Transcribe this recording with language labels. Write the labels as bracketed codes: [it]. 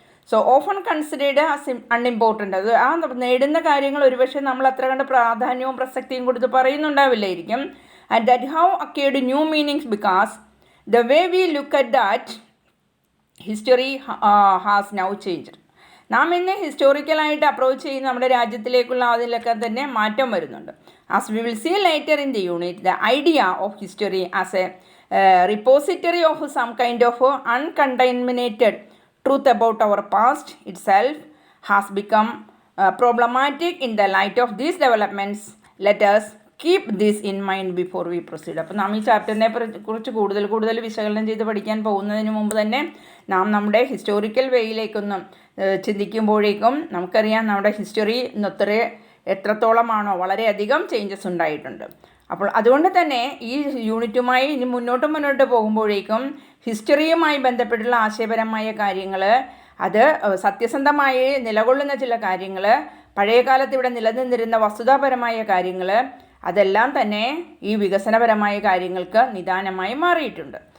[en] So often considered as unimportant. [ml] അത് ആ നേടുന്ന കാര്യങ്ങൾ ഒരുപക്ഷെ നമ്മൾ അത്ര കണ്ട് പ്രാധാന്യവും പ്രസക്തിയും കൊടുത്ത് പറയുന്നുണ്ടാവില്ലായിരിക്കും. [en] And that how acquired new meanings because the way we look at that history has now changed. [ml] നാം ഇന്ന് ഹിസ്റ്റോറിക്കലായിട്ട് അപ്രോച്ച് ചെയ്യുന്ന നമ്മുടെ രാജ്യത്തിലേക്കുള്ള അതിലൊക്കെ തന്നെ മാറ്റം വരുന്നുണ്ട്. [en] As we will see later in the unit, the idea of history as a repository of some kind of uncontaminated truth about our past itself has become problematic in the light of these developments. Let us keep this in mind before we proceed. [ml] അപ്പോൾ നാം ഈ ചാപ്റ്ററിനെ കുറിച്ച് കൂടുതൽ വിശകലനം ചെയ്ത് പഠിക്കാൻ പോകുന്നതിന് മുമ്പ് തന്നെ നാം നമ്മുടെ ഹിസ്റ്റോറിക്കൽ വേയിലേക്കൊന്നും ചിന്തിക്കുമ്പോഴേക്കും നമുക്കറിയാം നമ്മുടെ ഹിസ്റ്ററി എത്രത്തോളമാണോ വളരെയധികം ചേഞ്ചസ് ഉണ്ടായിട്ടുണ്ട്. അപ്പോൾ അതുകൊണ്ട് തന്നെ ഈ യൂണിറ്റുമായി ഇനി മുന്നോട്ട് പോകുമ്പോഴേക്കും ഹിസ്റ്ററിയുമായി ബന്ധപ്പെട്ടുള്ള ആശയപരമായ കാര്യങ്ങൾ, അത് സത്യസന്ധമായി നിലകൊള്ളുന്ന ചില കാര്യങ്ങൾ, പഴയകാലത്ത് ഇവിടെ നിലനിന്നിരുന്ന വസ്തുതാപരമായ കാര്യങ്ങൾ, അതെല്ലാം തന്നെ ഈ വികസനപരമായ കാര്യങ്ങൾക്ക് നിദാനമായി മാറിയിട്ടുണ്ട്.